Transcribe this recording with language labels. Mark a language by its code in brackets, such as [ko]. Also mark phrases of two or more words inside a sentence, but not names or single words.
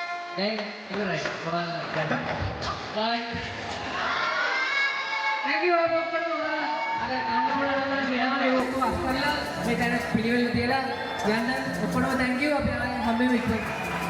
[si] දැන් ඉවරයි. බයි. [en] Thank you [si] ඔක්කොටම. අර කම්මවල මෙයාලා ඒ ඔක්කොම අස්කරලා මේ තැන පිළිවෙල තියලා යන්න ඔක්කොටම [en] thank you [si] අපි ආයෙ හම්බෙමු ඉක්මනට.